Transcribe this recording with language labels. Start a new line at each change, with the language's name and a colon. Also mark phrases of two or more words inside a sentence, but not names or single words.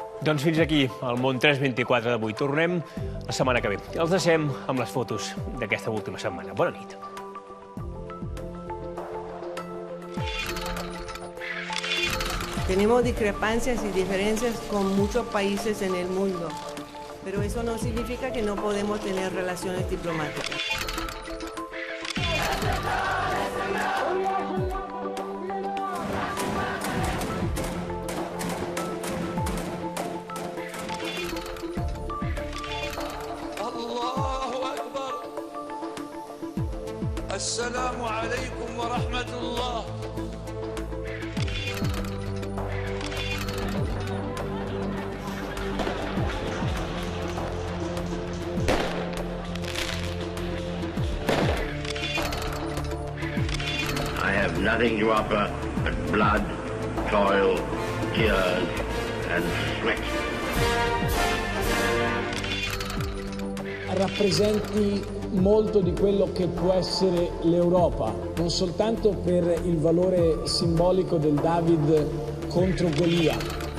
Catalan: Doncs fins aquí el Món 324 d'avui. Tornem la setmana que ve. Els deixem amb les fotos d'aquesta última setmana. Bona nit.
Spanish: Tenemos discrepancias y diferencias con muchos países en el mundo, pero eso no significa que no podemos tener relaciones diplomáticas.
Arabic: الله أكبر. السلام عليكم ورحمة الله.
English: I have nothing to offer but blood, toil, tears, and sweat.
Italian: Rappresenti molto di quello che può essere l'Europa, non soltanto per il valore simbolico del David contro Golia,